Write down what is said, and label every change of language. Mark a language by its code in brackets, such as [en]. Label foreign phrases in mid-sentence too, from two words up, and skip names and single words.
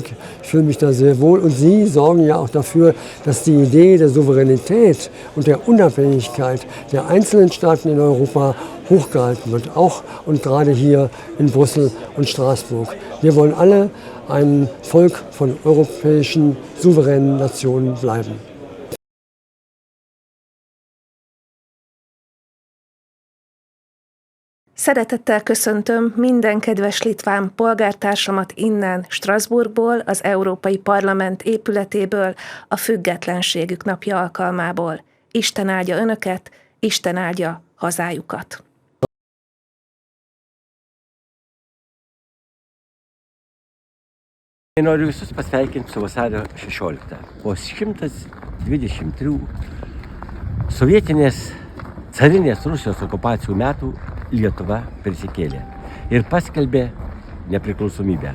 [de] Ich fühle mich da sehr wohl. Und Sie sorgen ja auch dafür, dass die Idee der Souveränität und der Unabhängigkeit der einzelnen Staaten in Europa hochgehalten wird, auch und gerade hier in Brüssel und Straßburg. Wir wollen alle ein Volk von europäischen souveränen Nationen bleiben. [hu] Szeretettel köszöntöm minden kedves litván polgártársamat innen, Strasbourgból, az Európai Parlament épületéből, a Függetlenségük napja alkalmából. Isten áldja önöket, Isten áldja hazájukat. [lt] Noriu visus pasveikinti su vasario 16. Po 123 sovietinės carinės Rusijos okupacijų metų Lietuva prisikėlė ir paskelbė nepriklausomybę.